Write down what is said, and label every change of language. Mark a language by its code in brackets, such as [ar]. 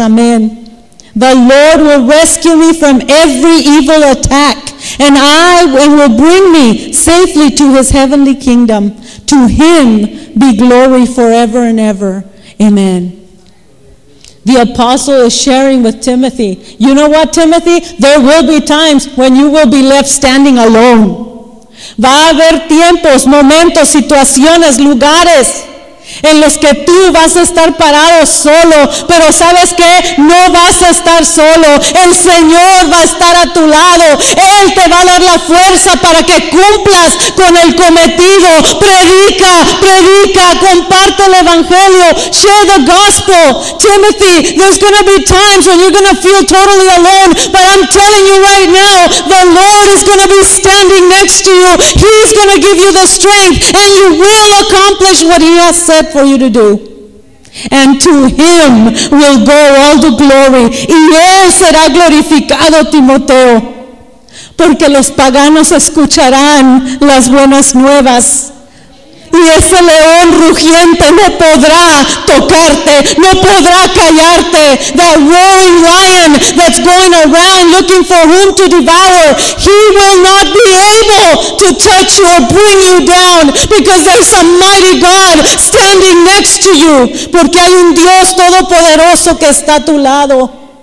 [es] Amén. [en] The Lord will rescue me from every evil attack, and I and will bring me safely to his heavenly kingdom. To him be glory forever and ever. Amen. The apostle is sharing with Timothy. You know what, Timothy? There will be times when you will be left standing alone. [es] Va a haber tiempos, momentos, situaciones, lugares en los que tú vas a estar parado solo. Pero ¿sabes qué? No vas a estar solo. El Señor va a estar a tu lado. Él te va a dar la fuerza para que cumplas con el cometido. Predica, predica, comparte el evangelio. [en] Share the gospel. Timothy, there's going to be times when you're going to feel totally alone, but I'm telling you right now, the Lord is going to be standing next to you. He's going to give you the strength, and you will accomplish what he has said for you to do. And to him will go all the glory. [es] Y él será glorificado, Timoteo, porque los paganos escucharán las buenas nuevas. Y ese león rugiente no podrá tocarte, no podrá callarte. [en] That roaring lion that's going around looking for whom to devour, he will not be able to touch you or bring you down, because there's a mighty God standing next to you. [es] Porque hay un Dios todopoderoso que está a tu lado.